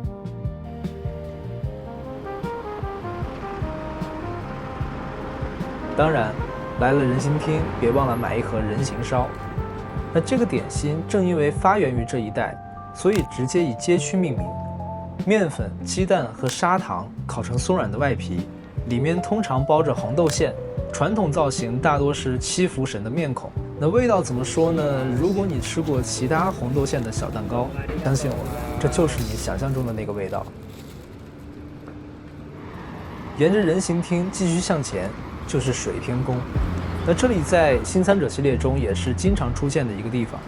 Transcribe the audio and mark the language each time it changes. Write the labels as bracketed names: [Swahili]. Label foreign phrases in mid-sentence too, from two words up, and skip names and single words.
[Chinese] 當然，來了人形廳，別忘了買一盒人形燒。那這個點心正因為發源於這一帶，所以直接以街區命名。麵粉、雞蛋和砂糖烤成鬆軟的外皮，裡面通常包着紅豆餡，傳統造型大多是七福神的面孔。那味道怎麼說呢？如果你吃過其他紅豆餡的小蛋糕，相信我，這就是你想象中的那個味道。沿着人形廳繼續向前，就是水天宮。那這裡在新參者系列中也是經常出現的一個地方。